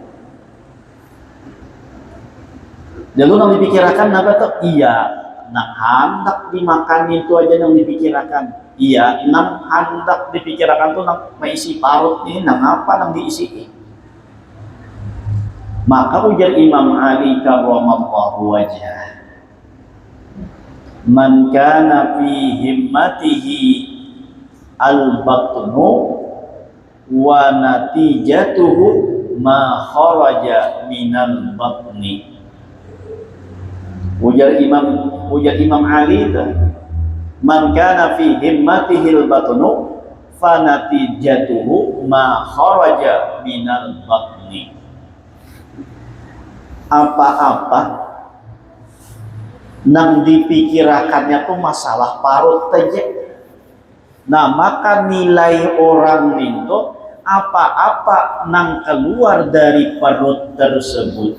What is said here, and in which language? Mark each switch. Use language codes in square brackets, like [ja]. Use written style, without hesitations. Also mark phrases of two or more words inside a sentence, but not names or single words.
[bjn] Jadi yang dipikirkan apa tuh? Iya, nah hendak dimakan itu aja yang dipikirkan. Iya, nang hendak dipikirkan tuh nang mengisi parut ini, nang apa nang diisi. Maka ujar Imam Ali [ar] كرم الله وجهه, من كان في همته البطن ونتيجته ما خرج من البطن. [bjn] Ujar Imam Ali itu, [ar] من كان في همته البطن فنتيجته ما خرج من البطن. [bjn] Apa-apa nang dipikirakannya tuh masalah parut aja. Nah maka nilai orang itu apa-apa nang keluar dari perut tersebut.